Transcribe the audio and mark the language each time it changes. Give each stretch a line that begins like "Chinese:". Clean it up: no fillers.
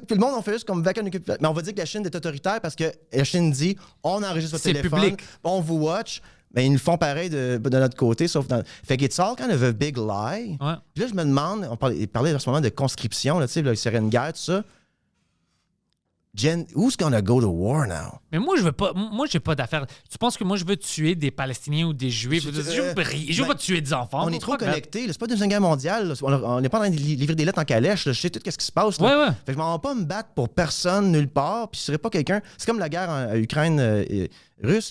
French: Puis le monde, on fait juste comme mais on va dire que la Chine est autoritaire parce que la Chine dit, on enregistre votre téléphone, public. On vous watch. Mais ils le font pareil de notre côté, sauf dans... Fait que
English: it's all kind of a big lie.
French: Ouais. Puis là, je me demande, il parlait à ce moment de conscription, là, tu sais, il y aurait une guerre, tout ça.
English: Jen, who's gonna go to war now?
French: Mais moi, je veux pas. Moi, j'ai pas d'affaires. Tu penses que moi, je veux tuer des Palestiniens ou des Juifs? Je veux pas tuer des enfants. On est trop connectés. C'est pas une Deuxième Guerre mondiale. Là. On n'est pas en train de livrer des lettres en calèche. Là. Je sais tout ce qui se passe. Là. Ouais. Fait que je m'en vais pas me battre pour personne, nulle part. Puis je serais pas quelqu'un. C'est comme la guerre en Ukraine-Russe.